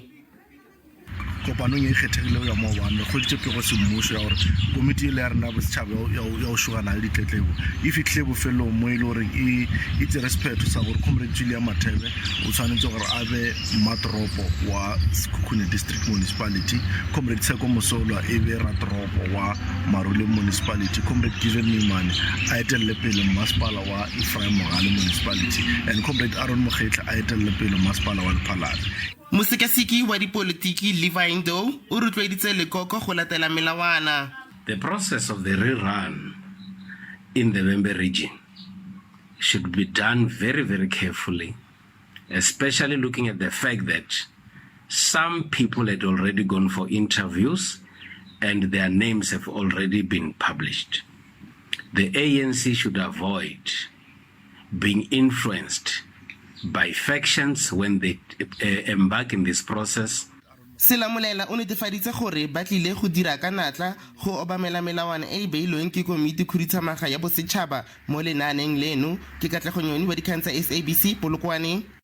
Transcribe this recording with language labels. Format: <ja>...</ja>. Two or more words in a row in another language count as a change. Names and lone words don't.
<nso>Kopanong e kgethegilego ya maobane go ditepego semmuso ya gore komiti e le ya rena Bosetshaba ya go shugana le ditletlebo e fitlhile bofelong mo e le goreng e tsere sephetho sa gore comrade Julia Mathebe o tshwanetse gore a be mmatoropo wa Sekhukhune District Municipality, comrade Tsheko Mosolwa e be ratoropo wa Marole Municipality, comrade Given Mimane a etelele pele mmasepala wa Ephraim Mogale Municipality, and comrade Aaron Mokgetlha a etelele pele mmasepala wa Lephalale. Mosekaseki wa dipolitiki Vhembe o rotloeditse lekoko go latela melawana.</nso> <en>The process of the rerun in the Vhembe region should be done very, very carefully, especially looking at the fact that some people had already gone for interviews and their names have already been published. The ANC should avoid being influenced by factions when they embark in this process.</en> <nso>Selamolela o netefaditse gore ba tlile go dira ka natla go obamela melawana e beilweng ke komiti-phethisi ya Bosetshaba mo lenaaneng leno. Ke Katlego Nyoni wa dikgang tsa SABC Polokwane.</nso>